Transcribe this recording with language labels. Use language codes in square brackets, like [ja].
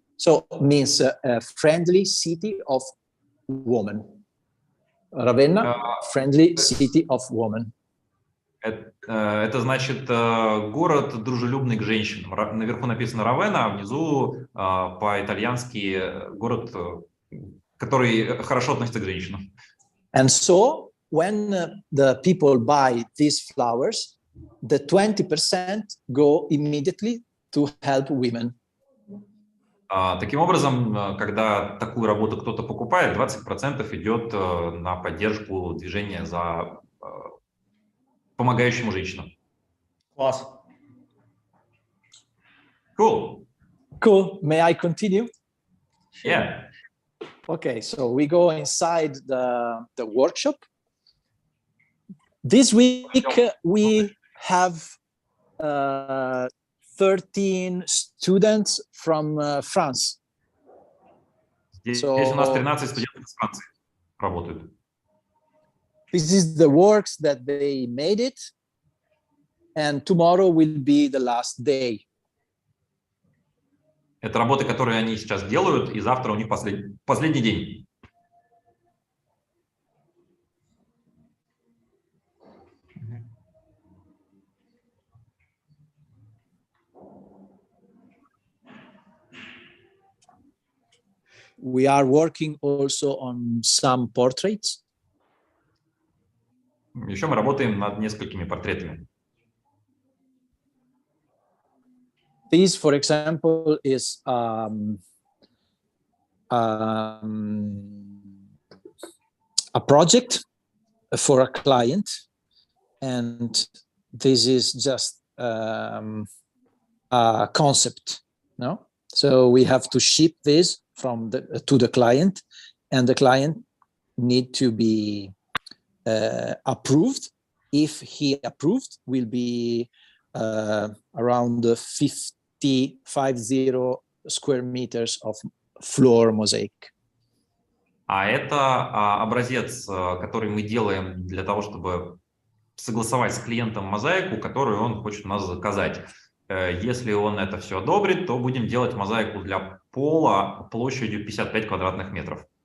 [en] So means a friendly city of women. Ravenna, friendly city of women. [ru] Это значит город, дружелюбный к женщинам. Наверху написано Равенна, а внизу по-итальянски город, который хорошо относится к женщинам. [en] And so when the people buy these flowers, the 20% go immediately to help women. [ru] Таким образом, когда такую работу кто-то покупает, 20% идет на поддержку движения за помогающему женщинам. Класс. [en] Cool. Cool. May I continue? Yeah. Okay, so we go inside the workshop. This week we have 13 students from France. [ru] Здесь у нас 13 студентов из Франции работают. [en] This is the works that they made it, and tomorrow will be the last day. [ru] Это работы, которые они сейчас делают, и завтра у них последний день. [en] We are working also on some portraits. [ru] Еще мы работаем над несколькими портретами. [en] This, for example, is a project for a client, and this is just a concept. No, so we have to ship this to the client, and the client need to be approved. If he approved, will be around 50 square meters of floor mosaic. [ru] А это образец, который мы делаем для того, чтобы согласовать с клиентом мозаику, которую он хочет у нас заказать. Если он это все одобрит, то будем делать мозаику для пола площадью 55 квадратных метров.